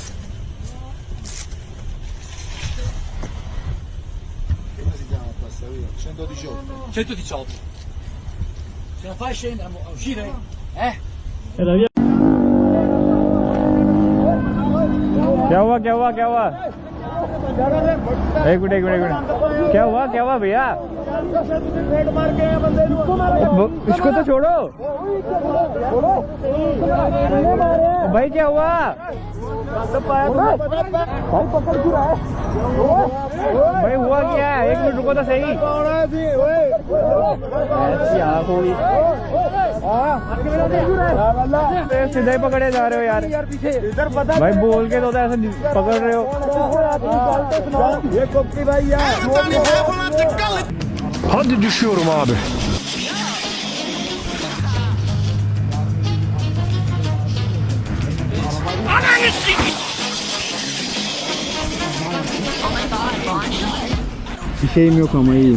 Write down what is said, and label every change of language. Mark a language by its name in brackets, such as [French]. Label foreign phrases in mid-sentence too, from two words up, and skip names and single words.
[Italian] Come si chiama questa via? 118. 118. Ce la fai scendere a uscire? [Hindi] क्या हुआ क्या हुआ क्या हुआ एक मिनट क्या हुआ भैया इसको तो छोड़ो भाई क्या हुआ भाई हुआ क्या है एक मिनट रुको तो सही सीधे पकड़े जा रहे हो यार भाई बोल के तो ऐसे पकड़ रहे हो [Turkish] Hadi düşüyorum abi. Bir şeyim yok ama iyiyim.